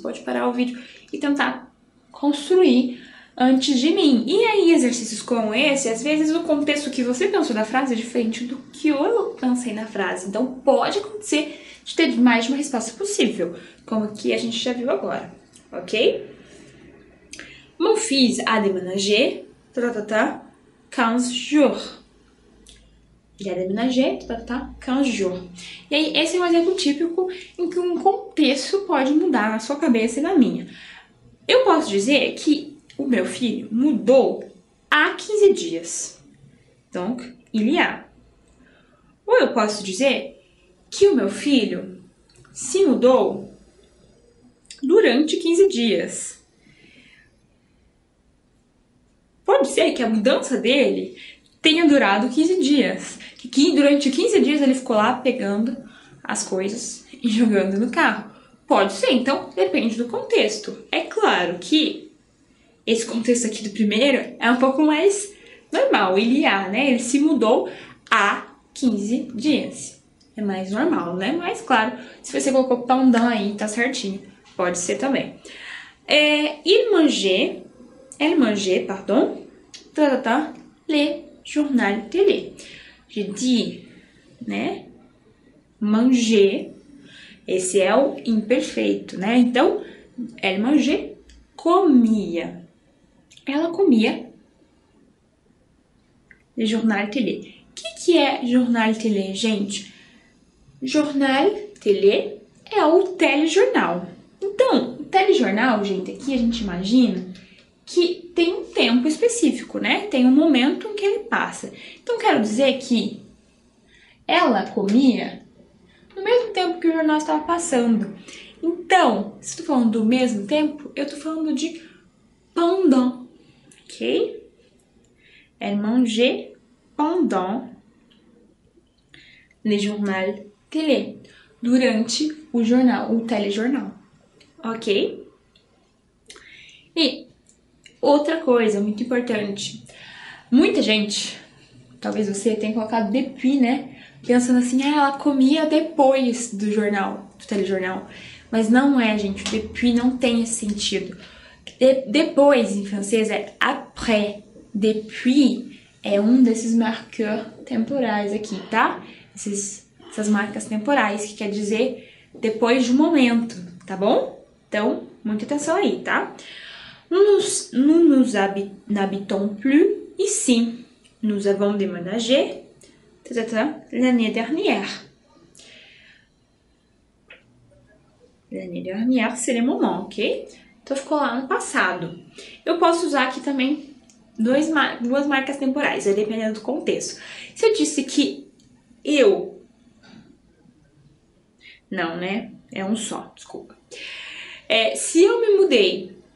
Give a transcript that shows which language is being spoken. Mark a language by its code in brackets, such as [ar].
[pt] Você pode parar o vídeo e tentar construir antes de mim. E aí, exercícios como esse, às vezes o contexto que você pensou da frase é diferente do que eu pensei na frase. Então, pode acontecer de ter mais de uma resposta possível, como que a gente já viu agora, ok? [fr] Mon fils a déménagé, 15 jours. Il a déménagé, 15 jours. [pt] E aí, esse é um exemplo típico em que um contexto pode mudar na sua cabeça e na minha. Eu posso dizer que o meu filho mudou há 15 dias. [fr] Donc, il y a. [pt] Ou eu posso dizer que o meu filho se mudou durante 15 dias. Pode ser que a mudança dele tenha durado 15 dias. Que durante 15 dias ele ficou lá pegando as coisas e jogando no carro. Pode ser, então depende do contexto. É claro que esse contexto aqui do primeiro é um pouco mais normal. Il y a, né? Ele se mudou há 15 dias. É mais normal, né? Mas claro, se você colocou pendant aí, tá certinho. Pode ser também. [fr] Il mangeait, pardon, le journal télé. Je dis, né? Manger. [pt] Esse é o imperfeito, né? Então, [fr] elle mangeait, [pt] comia. Ela comia [fr] le journal télé. [pt] O que é jornal télé, gente? Jornal télé é o telejornal. Então, o telejornal, gente, aqui a gente imagina que tem um tempo específico, né? Tem um momento em que ele passa. Então, quero dizer que ela comia no mesmo tempo que o jornal estava passando. Então, se eu tô falando do mesmo tempo, eu tô falando de pendant, ok? [fr] Elle mangeait pendant le journal télé, [pt] durante o jornal, o telejornal, [fr] ok? [pt] E outra coisa muito importante, muita gente, talvez você tenha colocado depuis, né? Pensando assim, ela comia depois do jornal, do telejornal. Mas não é, gente, depuis não tem esse sentido. Depois, em francês, é après. Depuis é um desses marqueurs temporais aqui, tá? Essas marcas temporais, que quer dizer depois de um momento, tá bom? Então, muita atenção aí, tá? [fr] Nous n'habitons plus ici. Nous avons déménagé l'année dernière. L'année dernière, c'est le moment, ok? [pt] Então, ficou lá no passado. Eu posso usar aqui também duas marcas temporais, dependendo do contexto. Se eu disse que eu... Não, né? É um só, desculpa. Se eu me mudei...